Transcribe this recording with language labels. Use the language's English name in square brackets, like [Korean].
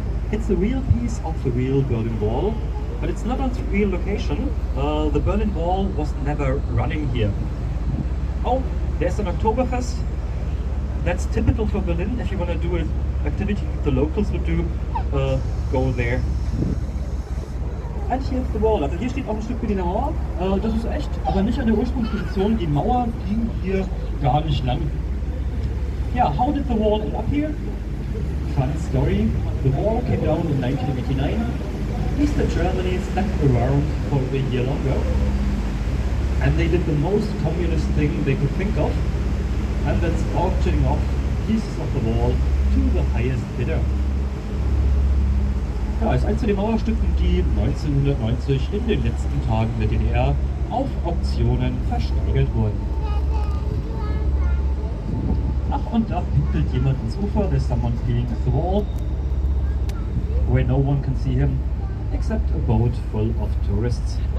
[English] It's a real piece of the real Berlin Wall, but it's not on the real location. The Berlin Wall was never running here. Oh, there's an Oktoberfest. That's typical for Berlin. If you want to do an activity the locals would do, go there. And here's the wall. [German] Also hier steht auch ein Stück Berliner Mauer. Das ist echt, aber nicht an der Ursprungsposition. Die Mauer ging hier gar nicht lang. [English] Yeah, how did the wall end up here? Fun story. The wall came down in 1989. Eastern Germany stuck around for a year longer. And they did the most communist thing they could think of. And that's auctioning off pieces of the wall to the highest bidder. [German] Ja, ist eins von den Mauerstücken, die 1990 in den letzten Tagen der DDR auf Auktionen versteigert wurden. Ach, und da pinkelt jemand ins Ufer. [English] There's someone peeing at the wall, where no one can see him, except a boat full of tourists.